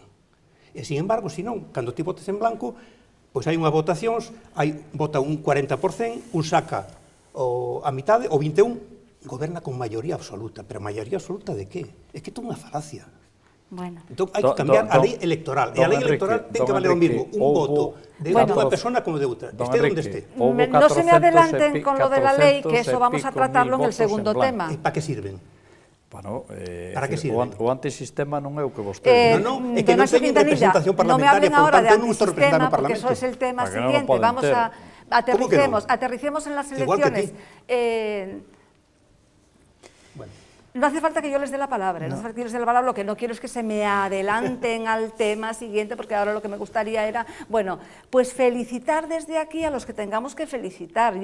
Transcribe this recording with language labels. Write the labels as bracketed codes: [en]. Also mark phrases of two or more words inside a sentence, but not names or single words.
[gl] E, sin embargo, se non, cando ti votes en blanco, pois hai unhas votacións, vota un 40%, un saca a mitade, o 21, goberna con maioría absoluta. Pero maioría absoluta de qué? É que é unha falacia. Bueno. Entón, hai que cambiar a lei electoral. E a lei electoral ten que valer o mismo un voto de unha persona como de outra. Este onde este. [es] No se me adelanten con lo de la lei, que eso vamos a tratarlo en el segundo tema. [gl] E para que sirven? Bueno, para que sirven? O antisistema non é o que vostede... Non, é que non teñen representación parlamentaria, por tanto non estou representando o Parlamento. [es] Porque eso es el tema siguiente. Vamos a... Aterricemos en las elecciones. No hace falta que yo les dé la palabra, no hace falta que yo les dé la palabra, lo que no quiero es que se me adelanten al tema siguiente, porque ahora lo que me gustaría era, bueno, pues felicitar desde aquí a los que tengamos que felicitar.